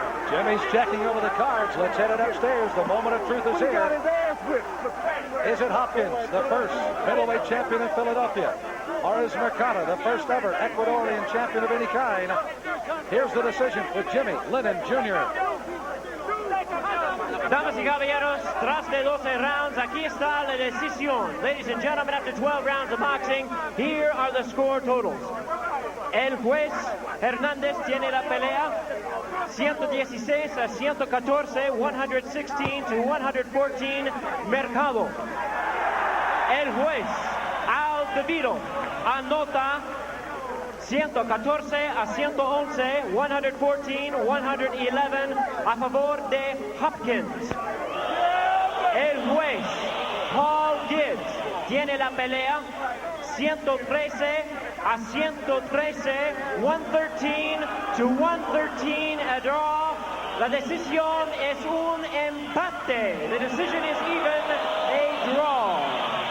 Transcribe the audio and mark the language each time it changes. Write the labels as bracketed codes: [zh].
[en] Jimmy's checking over the cards. Let's head it upstairs. The moment of truth is here. Is it Hopkins, the first middleweight champion in Philadelphia? Or is Mercado, the first ever Ecuadorian champion of any kind? Here's the decision with Jimmy Lennon Jr. [es] Damas y caballeros, tras de 12 rounds, aquí está la decisión. [en] Ladies and gentlemen, after 12 rounds of boxing, here are the score totals. [es] El juez Hernández tiene la pelea 116 a 114, [en] 116 to 114, [es] Mercado. El juez Al DeVito anota 114 a 111, 114, 111 a favor de Hopkins. El juez Paul Gibbs tiene la pelea 113 a 113, [en] 113 to 113, a draw. [es] La decisión es un empate. [en] The decision is even, a draw.